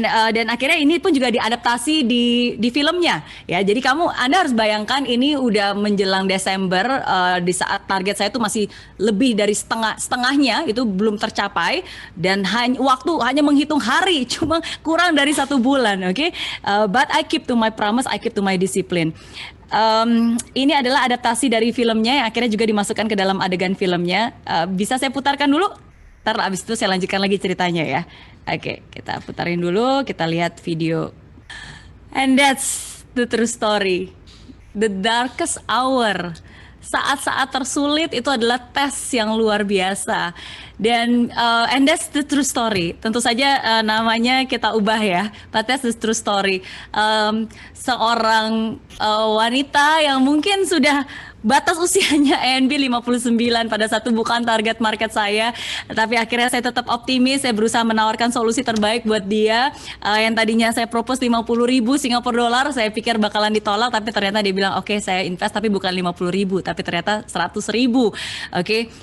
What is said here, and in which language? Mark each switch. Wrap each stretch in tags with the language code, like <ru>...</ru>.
<id>Dan akhirnya ini pun juga diadaptasi di filmnya, ya. Jadi Anda harus bayangkan ini udah menjelang Desember, di saat target saya itu masih lebih dari setengahnya itu belum tercapai dan waktu hanya menghitung hari, cuma kurang dari 1 bulan, oke?</id> <en>But I keep to my promise, I keep to my discipline.</en> <id>Ini adalah adaptasi dari filmnya yang akhirnya juga dimasukkan ke dalam adegan filmnya. Bisa saya putarkan dulu? Ntar abis itu saya lanjutkan lagi ceritanya ya. Oke, kita putarin dulu, kita lihat video.</id> <en>And that's the true story. The darkest hour.</en> <id>Saat-saat tersulit itu adalah tes yang luar biasa. Dan</id> <en>and that's the true story.</en> <id>Tentu saja namanya kita ubah ya.</id> <en>But that's the true story.</en> <id>Seorang wanita yang mungkin sudah batas usianya ANB 59 pada satu bukan target market saya, tapi akhirnya saya tetap optimis. Saya berusaha menawarkan solusi terbaik buat dia. Yang tadinya saya propose 50.000 Singapura dolar, saya pikir bakalan ditolak, tapi ternyata dia bilang oke, saya invest tapi bukan 50.000 tapi ternyata 100.000. Oke.</id>